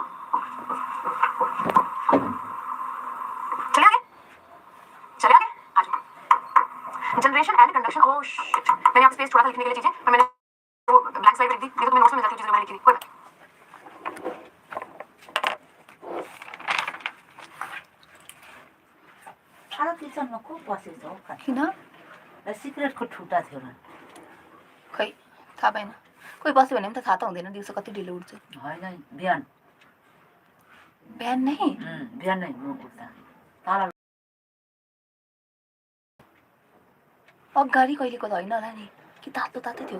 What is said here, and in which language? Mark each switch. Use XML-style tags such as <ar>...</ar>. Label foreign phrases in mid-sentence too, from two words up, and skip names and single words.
<hi>चले आगे, चले आगे, आ जाओ.</hi> <en>generation and conduction. oh shit,</en> <hi>मैंने यहाँ स्पेस छोड़ा था लिखने के लिए चीजें, पर मैंने वो</hi> <en>blank slide</en> <hi>लिख दी. नहीं तो तुम्हें नोट्स में मिल जाती चीजें जो मैंने लिखी थी. कोई बात.</hi> <ne>सारा किचनमा को बसेछ हौ. किन सिक्रेटको ठुटा थियो र. खै थाहा पाएन. कोही बस्यो भने पनि त थाहा त हुँदैन दिउँसो कति ढिलो उठ्छु. होइन बिहान बिहान नै बिहान नै म उठ्दा ताला अगाडि कहिलेको त होइन होला नि, कि तातो तातो थियो.</ne>